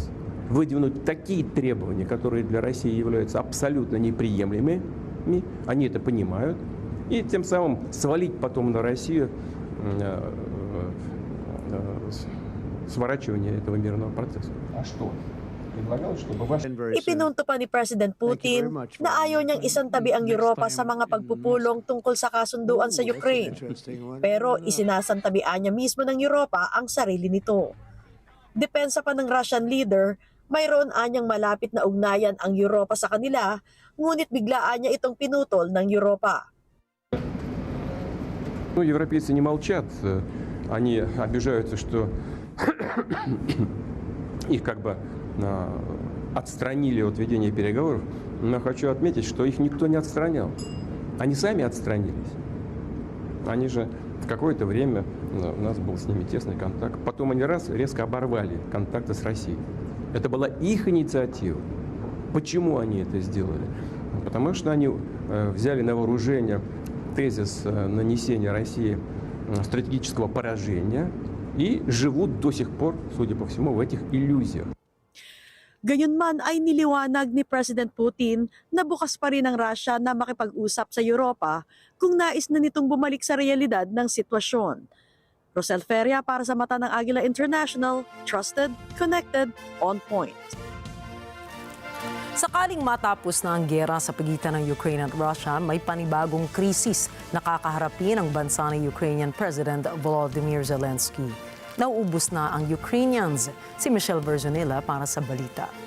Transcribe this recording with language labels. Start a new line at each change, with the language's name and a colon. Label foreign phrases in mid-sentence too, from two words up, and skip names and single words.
Russian: Выдвинуть такие требования, которые для России являются абсолютно неприемлемыми, они это понимают, и тем самым свалить потом на Россию сворачивание этого мирного процесса. А что?
Filipino: Ipinunto pa ni President Putin na ayaw niyang isantabi ang Europa sa mga pagpupulong tungkol sa kasunduan sa Ukraine. Pero isinasantabian niya mismo ng Europa ang sarili nito. Depensa pa ng
English: Russian leader,
Filipino: mayroon anyang malapit na ugnayan ang Europa sa kanila, ngunit biglaan niya itong pinutol ng Europa.
Russian: Ну, европейцы не молчат, они обижаются, что их как бы отстранили от ведения переговоров, но хочу отметить, что их никто не отстранял. Они сами отстранились. Они же в какое-то время, у нас был с ними тесный контакт, потом они резко оборвали контакты с Россией. Это была их инициатива. Почему они это сделали? Потому что они взяли на вооружение тезис нанесения России стратегического поражения и живут до сих пор, судя по всему, в этих иллюзиях.
Filipino: Gayunman ay niliwanag ni President Putin na bukas pa rin ang Russia na makipag-usap sa Europa kung nais na nitong bumalik sa realidad ng sitwasyon. Rosel Feria para sa Mata ng Agila International,
English: trusted, connected, on point.
Filipino: Sakaling matapos na ang giyera sa pagitan ng Ukraine at Russia, may panibagong krisis na kakaharapin ang bansa ni
English: Ukrainian President
Filipino: Volodymyr Zelensky. Nauubos na ang Ukrainians. Si Michelle Verzonilla para sa balita.